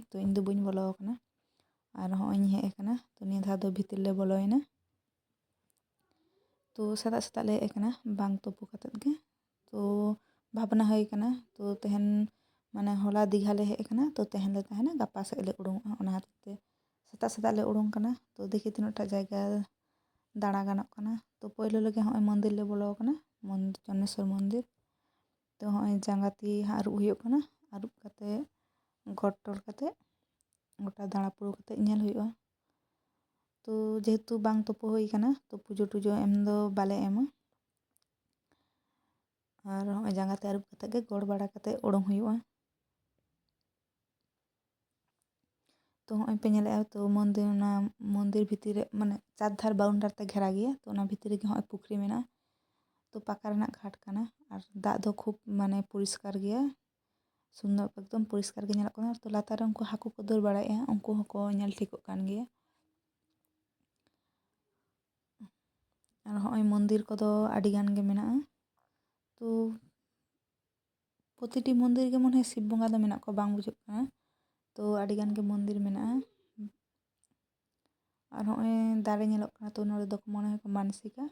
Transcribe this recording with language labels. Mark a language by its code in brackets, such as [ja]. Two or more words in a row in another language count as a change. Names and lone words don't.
[sat] तो इन दो बइन बोलो कना और हय हेज कना। तो निया धा दो भीतर ले बोलोयना। तो सेता सेता ले हेज कना बांग तुपु कतत गे। तो भावना हुई कना तो तेहन माने होला दीघा ले हेज कना। तो तेहन ले ताहेना गापा सेज ले उडुंगआ ओना हाते सेता सेता ले उडुंग कना। तो [bn] देखि तीनोटा जायगा [sat] दाड़ा गानोग कना। तो पहले लगे हय मंदिर ले बोलो कना मंदिर चन्नेश्वर मंदिर। तो हय जांगा ती आरुब हुयुग कना आरुब कते गड टोल कते गोटा दाड़ा पुरु कते नेल हुयुगा। तो जेहेतु बांग तुपु हुई कना तो पुजो टुजो एम दो बाले एमा और हय जांगा ते आरुब कते गे गड़ बाड़ा कते उडुंग हुयुगा। तो हय पे नेले तो मंदिर भितर रे माने चार धार बाउंडर ते [hi] घेरा गया। [sat] तो ओना भितर गे हय पुखरी मेना। तो पाका रना घाट कना और दाग दो खूब माने परिष्कार गया [bn] सुंदर एकदम परिष्कार [sat] गे नेलोग कना। तो लातार उनको हाकु को दौड़ बाड़ाएगा उनको हको नेल ठिकोग कान गया। और हय मंदिर को दो अड़ी गान गे मेना। तो प्रतिटी मंदिर के मन शिव बंगा दो मेना को बांग बुझुग कना। तो अड़ी गान गे मंदिर मेना और हय दारे नेलोग कना। तो नोडे दो मने हय को मानसिका।